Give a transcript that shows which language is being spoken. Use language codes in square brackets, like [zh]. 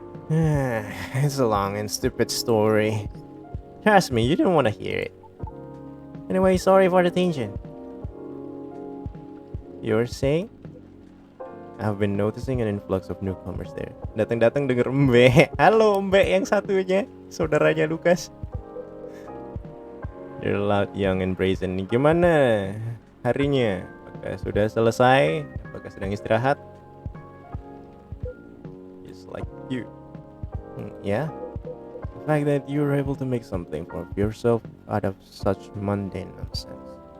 [en] It's a long and stupid story. Trust me, you don't want to hear it. Anyway, sorry for the tangent. You're saying? I've been noticing an influx of newcomers there. [id] Datang-datang denger Mbe. Halo Mbe yang satunya, saudaranya Lukas. [en] They're loud, young, and brazen. [id] Gimana harinya? Apakah sudah selesai? Apakah sedang istirahat? [en] Just like you. Yeah? The fact that you're able to make something for yourself out of such mundane nonsense.